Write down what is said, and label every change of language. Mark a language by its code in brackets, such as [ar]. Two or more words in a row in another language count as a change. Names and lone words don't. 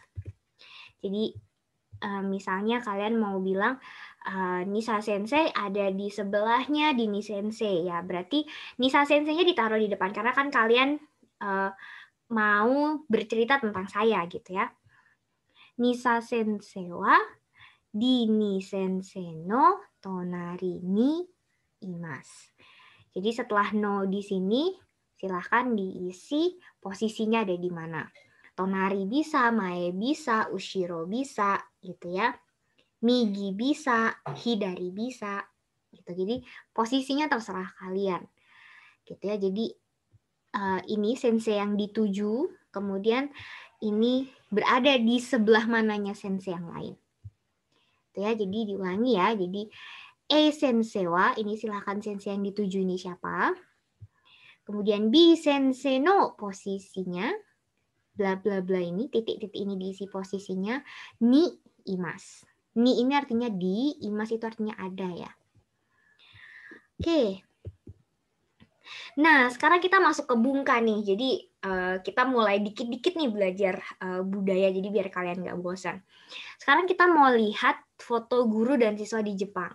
[id] Jadi misalnya kalian mau bilang Nisa Sensei ada di sebelahnya Dini Sensei ya, berarti Nisa Sensei-nya ditaruh di depan karena kan kalian mau bercerita tentang saya gitu ya. [ja] ニサ先生はディニ先生の隣にいます. [id] Jadi setelah no di sini silahkan diisi posisinya ada di mana. Tonari bisa, mae bisa, ushiro bisa, gitu ya. Migi bisa, hidari bisa, gitu. Jadi posisinya terserah kalian, gitu ya. Jadi ini sensei yang dituju, kemudian ini berada di sebelah mananya sensei yang lain. Gitu ya. Jadi diulangi ya. Jadi [ja] 先生は, [id] ini silahkan sensei yang dituju ini siapa. Kemudian B [ja] 先生の [id] posisinya, bla bla bla ini, titik-titik ini diisi posisinya, [ja] にいます. [id] Ni ini artinya di, imas itu artinya ada ya. Oke. Nah, sekarang kita masuk ke bungka nih. Jadi kita mulai dikit-dikit nih belajar budaya, jadi biar kalian nggak bosan. Sekarang kita mau lihat foto guru dan siswa di Jepang.